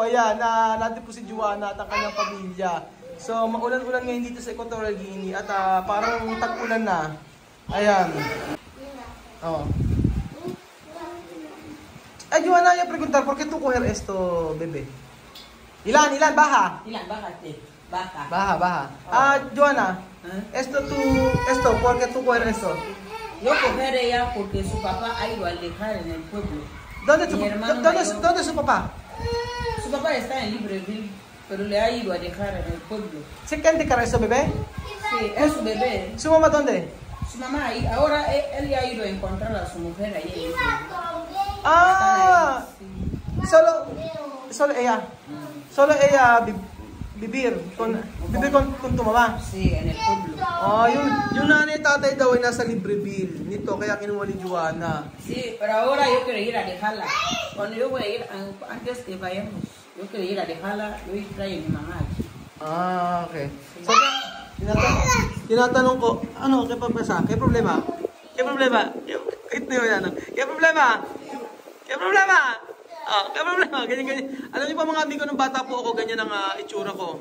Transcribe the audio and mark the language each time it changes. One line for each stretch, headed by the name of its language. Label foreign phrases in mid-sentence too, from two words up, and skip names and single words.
Filipino: Ayan, natin po si Joanna at ang kanyang pamilya. So, maulan-ulan ngayon dito sa Equatorial Guinea at parang tag-ulan na. Ayan. Oh.
Spanish: Ay, Joanna, voy a preguntar, ¿por qué tú coger esto, bebé? Ilan, baja. Ilan, bájate. Baja. Baja. Joanna, esto, ¿por qué tú coger esto? Yo coger ella porque su papá ha ido a dejar en el pueblo. ¿Dónde su papá? Su papá está en Libreville, pero le ha ido a dejar en el pueblo. ¿Se quién dejar eso, bebé? Sí, es su bebé. ¿Su mamá dónde? Su mamá, ahora él ya ha ido a encontrar a su mujer ahí. Solo ella. Solo ella vivir con tu mamá. Sí, en el pueblo.
Filipino: Yung nanay tatay daw ay nasa Libreville. Nito, kaya kinuha ni Joanna.
Spanish: Sí, pero ahora yo quiero ir a dejarla. Cuando yo voy a ir, antes que vayamos, yo quiero ir a dejarla, yo voy a traer a mi mamá aquí.
Filipino: Okay. So, tinatanong ko, ano, kaya pagpasa? Kaya problema? Kaya problema? Ito yun, ano? Kaya problema? Kaya problema? Kaya problema? Ganyan. Alam niyo pa mga amigo, nung bata po ako, ganyan ang itsura ko.